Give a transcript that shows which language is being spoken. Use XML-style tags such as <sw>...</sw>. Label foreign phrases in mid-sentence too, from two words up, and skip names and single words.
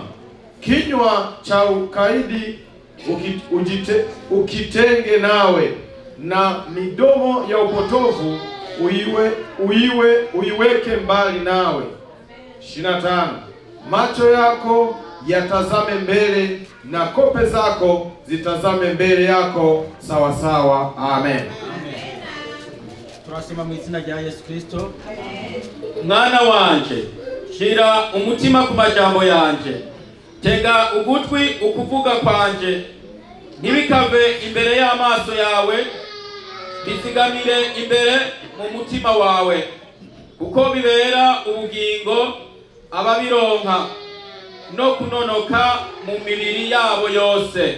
<sw>Kinywa cha ukaidi ukitenge nawe, na midomo ya upotovu uiweke mbali nawe. 25. Macho yako yatazame mbele, na kope zako zitazame mbele yako sawa sawa. Amen.</sw> <rn>Turasema mu izina rya Yesu Kristo. Mwana wanje, shira umutima ku majambo yanje, tega ugutwi ukuvuga kwanje, ntibikave imbere y'amaso yawe, bizigamire imbere mu mutima wawe, kuko bibera ubugingo ababironka no kunonoka mu mibiri yabo yose.</rn>